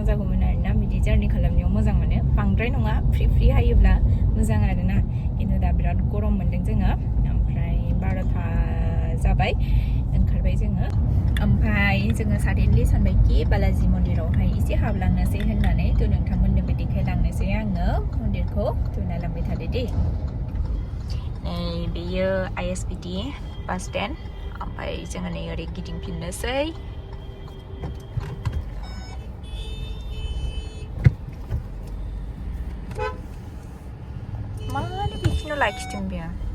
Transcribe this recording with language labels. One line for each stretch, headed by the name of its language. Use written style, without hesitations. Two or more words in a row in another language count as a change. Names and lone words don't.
Bodo: जागौमोन आरोना बिदि जारनि खालामनायाव मोजां मोनो बांद्राय नङा फ्रि हायोब्ला मोजां आरोना खिन्थु दा बिराद गरम मोनदों जोङो ओमफ्राय 12था जाबाय ओंखारबाय जोङो ओमफ्राय जोङो साडेनलि सानबायखि बालाजि मन्दिरावहाय एसे हाबलांनोसै होननानै थ' नोंथांमोननोबो देखायलांनोसै आङो मन्दिरखौ थ' नायलांबाय थादो दे बेयो ISBT bus stand ओमफ्राय जोङो नै ओरै गिदिंफिननोसै मानो बिखिनो लाखिदों बेयो